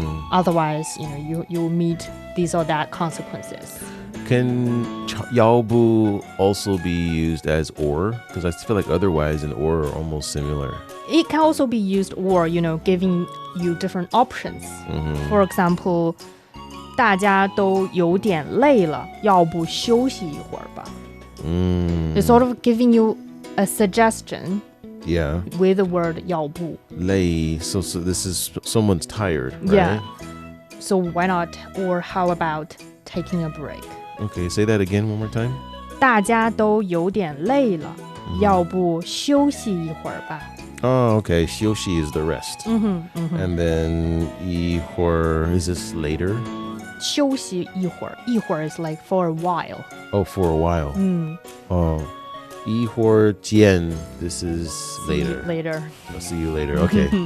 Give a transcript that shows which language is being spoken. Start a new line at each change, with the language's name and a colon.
English: Otherwise, you'll meet these or that consequences. Can 要不 also be used as or? Because I feel like otherwise and or are almost similar. It can also be used or, giving you different options. For example,
Chinese: 大家都有点累了，要不休息一会儿吧.
English: It's sort of giving you a suggestion. Yeah. With the word 要不. 累, so this is someone's tired, right? Yeah. So why not? Or how about taking a break? Okay, say that again one more time.
Chinese: 大家都有点累了，要不休息一会儿吧.
English: Oh, okay. 休息 is the rest. And then 一会儿, is this later? 休息一会儿, 一会儿 is like for a while. Oh, for a while. Oh.
Chinese: 一会儿见,
English: this is later. Later. I'll see you later. Okay.